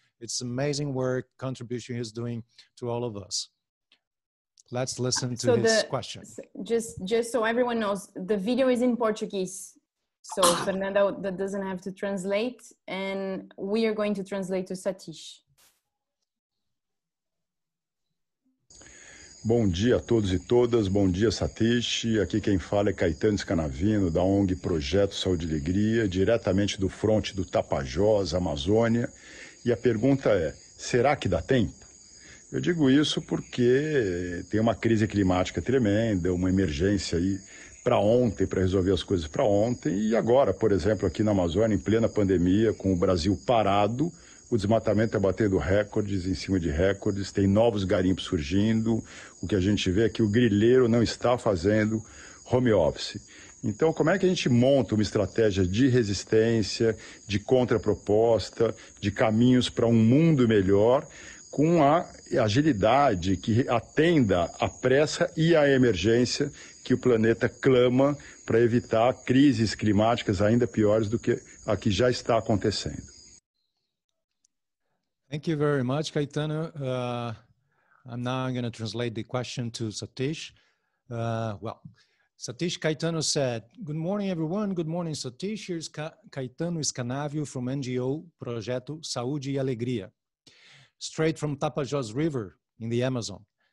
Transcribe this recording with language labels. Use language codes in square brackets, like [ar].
[en] It's amazing work, contribution he's doing to all of us. Let's listen to his question. Just so everyone knows, the video is in Portuguese. So Fernanda that doesn't have to translate, and we are going to translate to Satish. [pt] Bom dia a todos e todas, bom dia Satish, aqui quem fala é Caetano Scanavino, da ONG Projeto Saúde e Alegria, diretamente do fronte do Tapajós, Amazônia, e a pergunta é, será que dá tempo? Eu digo isso porque tem uma crise climática tremenda, uma emergência aí para ontem, para resolver as coisas para ontem, e agora, por exemplo, aqui na Amazônia, em plena pandemia, com o Brasil parado, o desmatamento está batendo recordes em cima de recordes, tem novos garimpos surgindo, o que a gente vê é que o grileiro não está fazendo home office. Então, como é que a gente monta uma estratégia de resistência, de contraproposta, de caminhos para um mundo melhor, com a agilidade que atenda à pressa e à emergência que o planeta clama para evitar crises climáticas ainda piores do que a que já está acontecendo? [en] Thank you very much, Caetano. I'm going to translate the question to Satish. Satish Caetano said, good morning, everyone. Good morning, Satish. Here's Caetano Scanavio from NGO Projeto Saúde e Alegria, straight from Tapajós River in the Amazon.